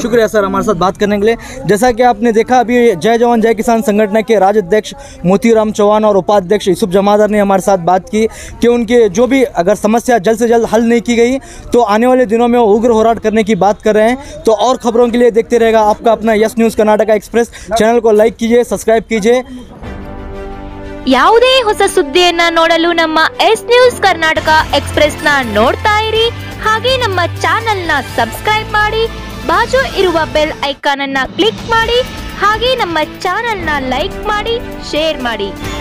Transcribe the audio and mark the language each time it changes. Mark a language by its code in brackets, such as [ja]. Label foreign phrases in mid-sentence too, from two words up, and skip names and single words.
[hi] शुक्रिया सर हमारे साथ बात करने के लिए। जैसा कि आपने देखा अभी जय जवान जय किसान संगठन के राज्याध्यक्ष मोतीराम चौहान और उपाध्यक्ष यूसुफ जमादार ने हमारे साथ बात की कि उनके जो भी अगर समस्या जल्द से जल्द हल नहीं की गई तो आने वाले दिनों में वो उग्र होराट करने की बात कर रहे हैं। तो और खबरों के लिए देखते रहेगा आपका अपना यस न्यूज़ कर्नाटका एक्सप्रेस। चैनल को लाइक कीजिए, सब्सक्राइब कीजिए। [kn] ಯಾವುದೇ ಹೊಸ ಸುದ್ದಿಯನ್ನ ನೋಡಲು ನಮ್ಮ ಎಸ್ ನ್ಯೂಸ್ ಕರ್ನಾಟಕ ಎಕ್ಸ್‌ಪ್ರೆಸ್‌ನ ನೋಡ್ತಾ ಇರಿ, ಹಾಗೆ ನಮ್ಮ ಚಾನೆಲ್‌ನ ಸಬ್ಸ್ಕ್ರೈಬ್ ಮಾಡಿ, ಬಾಜು ಇರುವ [en] bell icon [kn] ಅನ್ನು ಕ್ಲಿಕ್ ಮಾಡಿ, ಹಾಗೆ ನಮ್ಮ ಚಾನೆಲ್‌ನ ಲೈಕ್ ಮಾಡಿ, ಶೇರ್ ಮಾಡಿ.